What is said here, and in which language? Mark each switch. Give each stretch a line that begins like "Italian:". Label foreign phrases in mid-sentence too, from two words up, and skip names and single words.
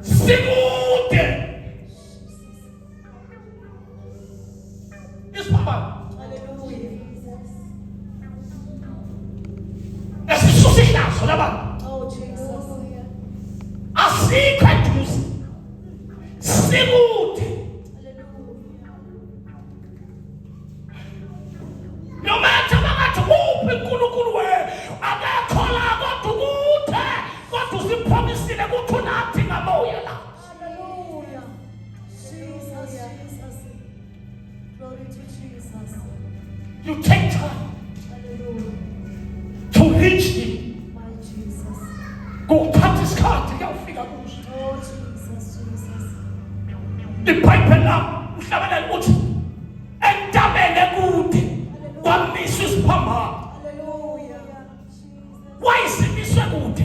Zulu: Sikude. Isiphambano. Hallelujah. Esisusa ihlazo labantu.
English: Oh, Jesus.
Zulu: Asikho eduze. Sikude.
English: No matter what,
Zulu: uNkulunkulu we akakhola kodwa ukuthe kodwa usipromisile ukuthi unathi ngamoya la.
English: Hallelujah. Jesus. Glory to Jesus. You take time Hallelujah. to reach him. My Jesus.
Zulu: Kuthatha isikhathi kuyafika kuso.
English: Oh, Jesus.
Zulu: iBhayibheli la uhlabelele uthi entabeni kude kwamiswa isiphambano. Hallelujah. Wayisimiswe kude.